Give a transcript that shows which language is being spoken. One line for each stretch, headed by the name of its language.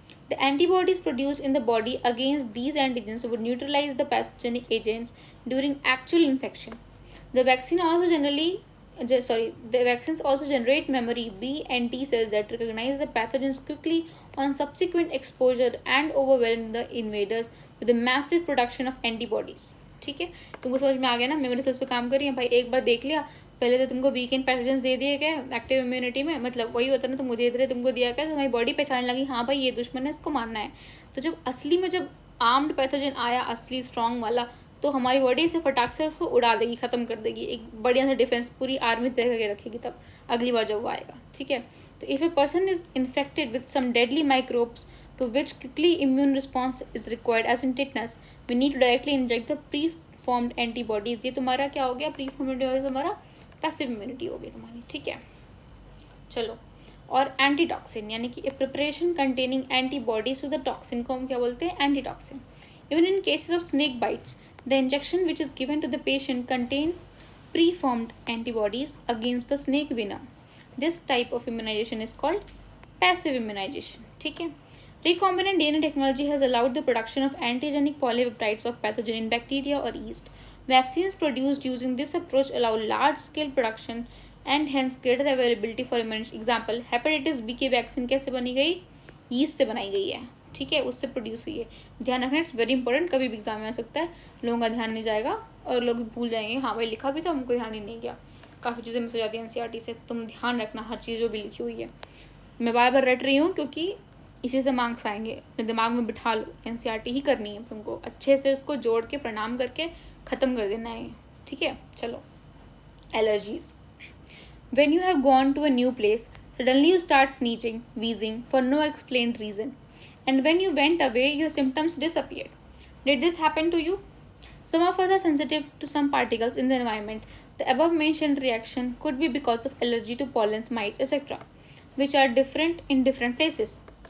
English: The antibodies produced in the body against these antigens would neutralize the pathogenic agents during actual infection. The vaccines also generate memory B and T cells that recognize the pathogens quickly on subsequent exposure and overwhelm the invaders with a massive production of antibodies,
Hindi: ठीक है. तुमको समझ में आ गया ना, memory cells पे काम कर रही है भाई. एक बार देख लिया, पहले तो तुमको वीकेंड पैथोजेंस दे दिए गए एक्टिव इम्यूनिटी में, मतलब वही होता है ना, तुमको दे रहे तुमको दिया गया, तो हमारी बॉडी पहचानने लगी हाँ भाई ये दुश्मन है, इसको मारना है. तो जब असली में जब आर्म्ड पैथोजन आया, असली स्ट्रॉन्ग वाला, तो हमारी बॉडी से फटाक से उसको उड़ा देगी, ख़त्म कर देगी. एक बढ़िया सा डिफेंस पूरी आर्मी तय करके रखेगी तब अगली बार जब वो आएगा, ठीक है.
English: तो if a person is infected with some deadly microbes to which quickly immune response is required as in tetanus, we need to directly inject the pre-formed antibodies.
Hindi: ये तुम्हारा क्या हो गया, pre-formed antibodies हमारा passive immunity हो गई तुम्हारी, ठीक है. चलो, और एंटीटॉक्सिन यानी कि
English: preparation containing antibodies to the toxin
Hindi: को हम क्या बोलते हैं, antitoxin.
English: Even in cases of snake bites, the injection which is given to the patient contain pre-formed antibodies against the snake venom. This type of immunization is called passive immunization,
Hindi: ठीक है.
English: Recombinant DNA technology has allowed the production of antigenic polypeptides of pathogen in bacteria or yeast. Vaccines produced using this approach allow large scale production and hence greater availability for immunity.
Hindi: Example, hepatitis B की vaccine कैसे बनी गई? Yeast से बनाई गई है, ठीक है, उससे प्रोड्यूस हुई है। ध्यान रखना,
English: it's very important,
Hindi: कभी भी एग्जाम में आ सकता है, लोगों का ध्यान नहीं जाएगा और लोग भूल जाएंगे, हाँ भाई लिखा भी था, हमको ध्यान ही नहीं गया। काफ़ी चीज़ें मिस हो जाती हैं एनसीईआरटी से, तुम ध्यान रखना हर चीज़ जो भी लिखी हुई है। मैं बार बार रट रही हूँ क्योंकि इसी से मार्क्स आएंगे, अपने दिमाग में बिठा लो, एनसीईआरटी ही करनी है तुमको, अच्छे से उसको जोड़ के प्रणाम करके ख़त्म कर देना है, ठीक है। चलो, allergies.
English: When you have gone to a new place, suddenly you start sneezing, wheezing for no explained reason. And when you went away, your symptoms disappeared. Did this happen to you? Some of us are sensitive to some particles in the environment. The above mentioned reaction could be because of allergy to pollens, mites, etc., which are different in different places.